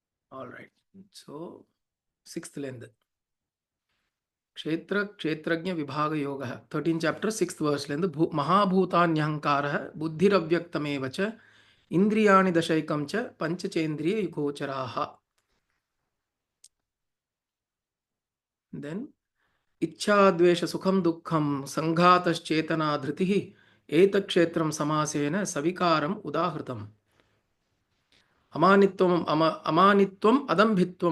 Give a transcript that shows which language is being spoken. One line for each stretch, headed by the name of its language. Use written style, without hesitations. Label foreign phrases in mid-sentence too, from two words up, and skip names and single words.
English: All right. So, sixth length. Kshetra Kshetrajna Vibhaga Yoga. 13th chapter, 6th verse. Length.
Sanskrit: महाभूतान्यहंकारो बुद्धिरव्यक्तमेव च इन्द्रियाणि दशैकं च पञ्च चेन्द्रियगोचराः. Then, इच्छाद्वेष सुखम दुःखम संघातश्चेतना धृतिः एतक्षेत्रं समासेन सविकारम उदाहृतम् अमानित्वम अदम्भित्वम